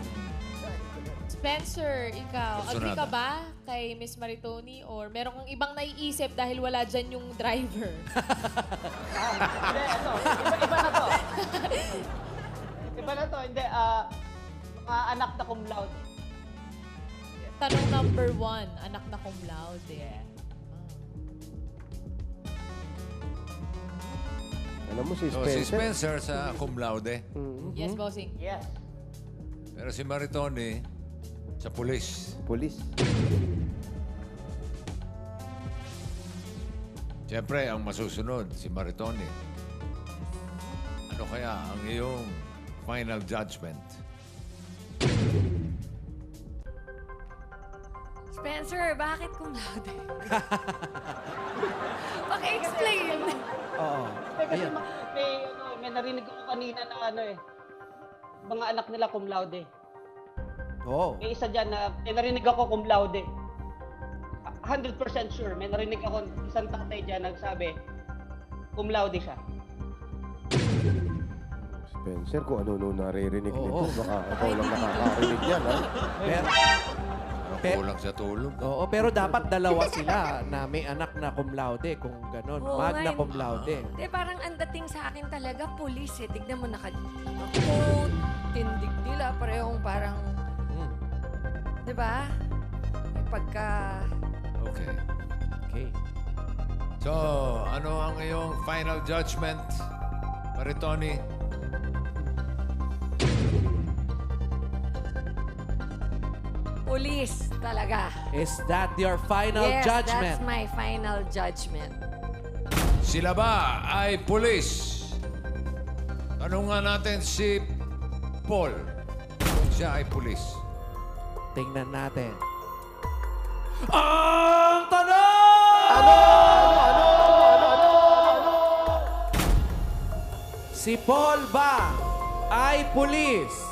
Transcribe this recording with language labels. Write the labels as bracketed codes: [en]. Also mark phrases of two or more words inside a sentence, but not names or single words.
[tl] Spencer, ikaw, agree Personada. ka ba kay Miss Maritoni or meron kang ibang naiisip dahil wala dyan yung driver? Hindi, iba na to. Iba na to, hindi. Mga anak na [la] cum laude. [tl] Tanong number 1, anak na [la] cum laude. [tl] Alam mo si So, Spencer? si Spencer sa [la] cum laude. [en] Yes, bossing. Yes. [tl] Pero si Maritoni sa pulis. Pulis. Siyempre, ang masusunod, si Maritoni. Ano kaya ang iyong final judgment? Spencer, bakit [la] cum laude? [tl] Paki-explain. Oo. Kasi may narinig ako kanina na mga anak nila [la] cum laude. [tl] Oh. May isa dyan na may narinig ako [la] cum laude. [tl] 100% sure, may narinig ako isang tatay dyan nagsabi [la] cum laude [tl] siya. Spencer, kung ano naririnig Oo. nito, baka ikaw lang nakakarinig yan, ha? Kulang sa tulog. Oo, pero dapat dalawa sila na may anak na cum laude kung ganun. Oo Magna nga, [la] cum laude. [tl] Di, parang ang dating sa akin talaga, police eh. Tignan mo, naka-coat, tindig nila, parehong parang, di ba? May pagka... Okay. Okay. So, ano ang iyong final judgment, Maritoni? Police talaga. [en] Is that your final Yes, judgment? that's my final judgment. [tl] Sila ba ay pulis? Tanungan natin si Paul kung siya ay pulis. Tingnan natin. Ang tanong! Ano? Si Paul ba ay pulis?